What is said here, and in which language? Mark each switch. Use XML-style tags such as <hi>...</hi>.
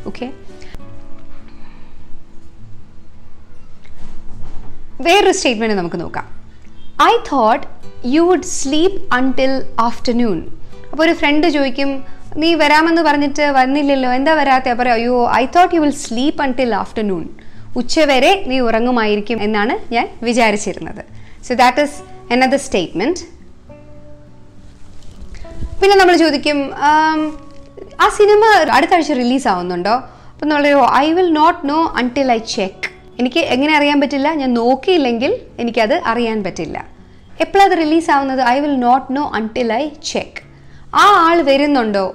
<ml>Okay, വേറൊരു statement നമുക്ക് നോക്കാം.</ml> <en>I thought you would sleep until afternoon.</en> <ml>അപ്പോൾ ഒരു ഫ്രണ്ട് ചോദിക്കും, നീ വരാമെന്ന് പറഞ്ഞിട്ട് വന്നില്ലല്ലോ, എന്താ വരാത്തെ? പറയാം, അയ്യോ</ml> <en>I thought you will sleep until afternoon.</en> <ml>ഉച്ചവരെ നീ ഉറങ്ങുമായിരിക്കും എന്നാണ് ഞാൻ വിചാരിച്ചിരുന്നത്.</ml> <en>So that is another statement.</en> <ml>പിന്നെ നമ്മൾ ചോദിക്കും, ആ സിനിമ അടുത്ത ആഴ്ച റിലീസ് ആവുന്നുണ്ടോ? അപ്പം നമ്മൾ</ml> <en>I will not know until I check.</en> <ml>എനിക്ക് എങ്ങനെ അറിയാൻ പറ്റില്ല? ഞാൻ നോക്കിയില്ലെങ്കിൽ എനിക്കത് അറിയാൻ പറ്റില്ല. എപ്പോഴാണ് അത് റിലീസ് ആവുന്നത്?</ml> <en>I will not know until I check.</en> <ml>ആ ആൾ വരുന്നുണ്ടോ?</ml>